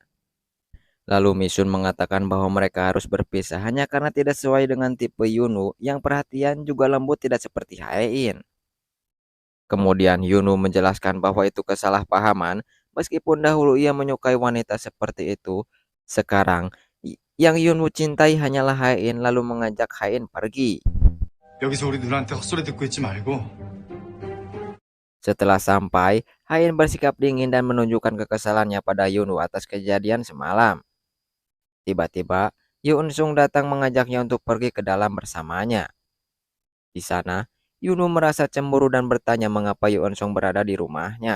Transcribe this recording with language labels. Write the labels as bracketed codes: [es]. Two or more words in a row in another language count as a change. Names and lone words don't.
[id] Lalu Misun mengatakan bahwa mereka harus berpisah hanya karena tidak sesuai dengan tipe Hyunwoo yang perhatian juga lembut tidak seperti Hae-in. Kemudian Hyunwoo menjelaskan bahwa itu kesalahpahaman, meskipun dahulu ia menyukai wanita seperti itu. Sekarang, yang Hyunwoo cintai hanyalah Hae-in lalu mengajak Hae-in pergi. [ko] 여기서 우리 누나한테 헛소리 듣고 있지 말고 [id] Setelah sampai, Hae-in bersikap dingin dan menunjukkan kekesalannya pada Hyunwoo atas kejadian semalam. Tiba-tiba, Yoon Sung datang mengajaknya untuk pergi ke dalam bersamanya. Di sana, Hyunwoo merasa cemburu dan bertanya mengapa Yoon Sung berada di rumahnya.